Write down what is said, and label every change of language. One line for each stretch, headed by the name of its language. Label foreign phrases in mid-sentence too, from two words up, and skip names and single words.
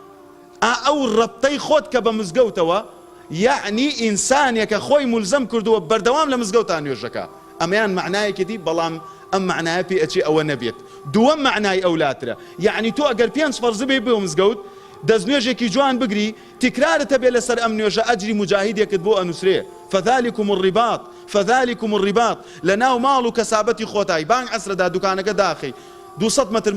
Central Kurdish: ئەو ڕەبتەی خۆت کە بە مزگەوتەوە یعنی ئینسانێکە خۆی مولزەم کردووە بەردەوام لە مزگەوتان نوێژەکە ئەمەیان معنایەکێتی بەڵام ئەم معنایە پێ ئەچێ ئەوە نەبێت دووەم معنای ئەولاترە یعنی تۆ ئەگەر پێنج فەرزە بێ بۆ مزگەوت دەستنوێژێکی جوان بگری تکرارتە بێ لەسەر ئەم نوێژە ئەجری مجاهیدێکت بۆ ئەنووسرێ
Arabic: فذلكم الرباط فذلكم الرباط
Central Kurdish: لەناو ماڵ و کەسابەتی خۆتای بانگ عەسرەدا دوکانەکە داخی 200 متر